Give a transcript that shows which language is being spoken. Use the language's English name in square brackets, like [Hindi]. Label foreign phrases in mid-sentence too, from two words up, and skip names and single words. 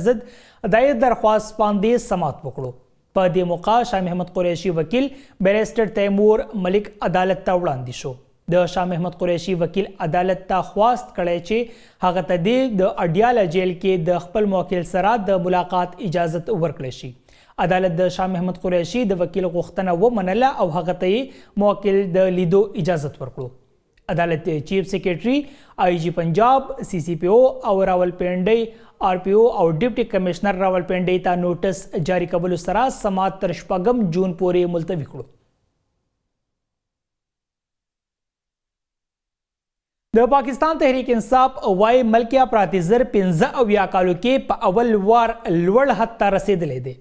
[Pashto] ضد د درخواست باندې سماعت وکړو په دې موقع شاه محمد قریشي وکیل بیرسټر تیمور ملک عدالت ته وړاندې شو د شاه محمد قریشي وکیل عدالت ته خواست کړی چې هغه ته د اډیاله جیل کې د خپل موکل سره د ملاقات اجازت ورکړی شي عدالت د شاه محمد قریشي د وکیل غوښتنه ومنله او هغه ته موکل د لیدو اجازت ورکړو عدالت چیف سیکرټري آئی جی پنجاب سی سی پی او او راولپنډۍ آر پی او او ډیپټي کمشنر راولپنډۍ ته نوټس جاری کولو سره سماعت تر 4 جون پورې ملتوي کړو د پاکستان تحریک انصاف وای ملکیه پراتی زر 15 کالو کې په اول وار لوړ حد ته رسیدلی دی.